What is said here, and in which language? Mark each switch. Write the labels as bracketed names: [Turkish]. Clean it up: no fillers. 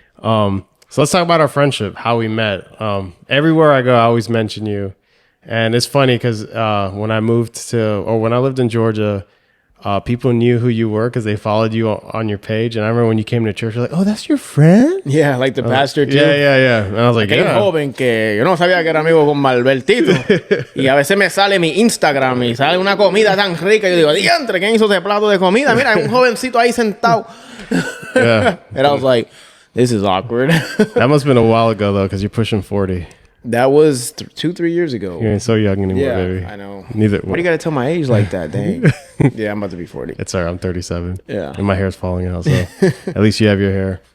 [English] So let's talk about our friendship, how we met. Everywhere I go, I always mention you. And it's funny because when I lived in Georgia, people knew who you were because they followed you on your page. And I remember when you came to church, you're like, oh, that's your friend? Yeah, like the pastor too. Yeah. And I was like, [Spanish] Aquel joven que yo no sabía que era amigo con Tito. Y a veces me sale mi Instagram y sale una comida tan rica. Y yo digo, diantre, ¿quién hizo ese plato de comida? Mira, hay un jovencito ahí sentado. [English] Yeah. And I was like, this is awkward. That must have been a while ago, though, because you're pushing 40. That was 2-3 years ago. You ain't so young anymore, yeah, baby. I know. Neither. Why do you got to tell my age like that? Dang. Yeah, I'm about to be 40. It's all right. I'm 37. Yeah. And my hair's falling out, so at least you have your hair.